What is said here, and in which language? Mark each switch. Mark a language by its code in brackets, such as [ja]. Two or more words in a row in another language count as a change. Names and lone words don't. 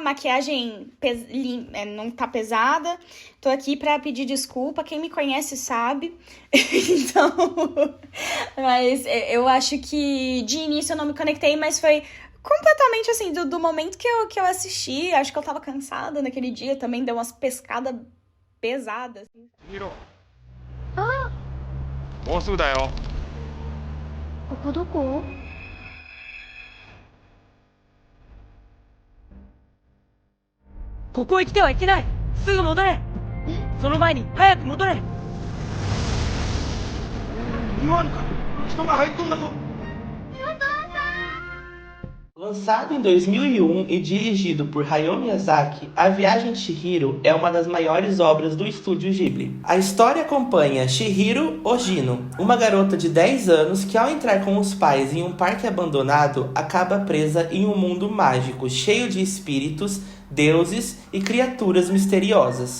[pt] Maquiagem não tá pesada. Tô aqui pra pedir desculpa, quem me conhece sabe. Então, mas eu acho que de início eu não me conectei, mas foi completamente assim, do momento que eu assisti, acho que eu tava cansada naquele dia, também deu umas pescadas pesadas. [ja] Hiro. Ah! もうすぐだよ。ここどこ？ここへ来てはいけない。すぐ戻れ。その前に早く戻れ。今のか人が入っとんだぞ。 [pt] Lançado em 2001 e dirigido por Hayao Miyazaki, A Viagem de Chihiro é uma das maiores obras do estúdio Ghibli. A história acompanha Chihiro Ogino, uma garota de 10 anos que, ao entrar com os pais em um parque abandonado, acaba presa em um mundo mágico cheio de espíritos, deuses e criaturas misteriosas.